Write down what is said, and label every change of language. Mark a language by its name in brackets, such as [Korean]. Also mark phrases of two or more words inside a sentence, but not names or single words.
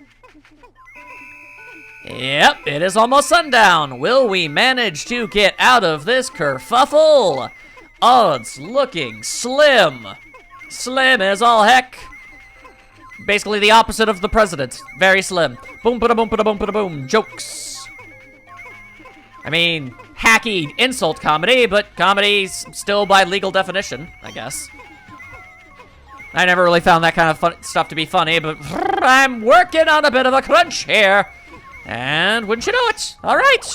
[English] Yep, it is almost sundown. Will we manage to get out of this kerfuffle? Odds looking slim. Slim as all heck. Basically the opposite of the president. Very slim. Boom, ba-da, boom, ba-da, boom, ba-da, boom. Jokes. I mean, hacky insult comedy, but comedy's still by legal definition, I guess. I never really found that kind of stuff to be funny, but I'm working on a bit of a crunch here. And wouldn't you know it? All right.